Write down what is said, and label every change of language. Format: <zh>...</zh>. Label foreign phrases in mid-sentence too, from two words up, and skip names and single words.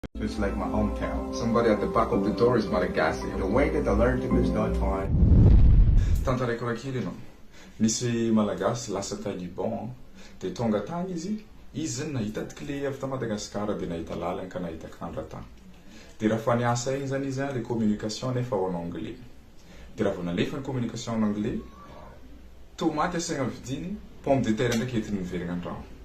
<en>It's like my hometown. Somebody at the back of the door is Malagasy. The way that I learned English that time.</en> <mg>Tantaraiko rakely anao. Nisy Malagasy lasa ta Liban, de tonga tany izy zany nahita clé avy ta Madagascar de nahita lalana ka nahita kandra tany. De raha fa niasa igny zany izy</mg> <fr>le communication</fr> <mg>nefa</mg> <fr>en anglais.</fr> <mg>De raha vao nalefa ny communication</mg> <fr>en anglais,</fr> <mg>tomaty asaigna vidiny,</mg> <fr>pomme de terre</fr> <mg>ndraiky entiny miverigna andrano.</mg>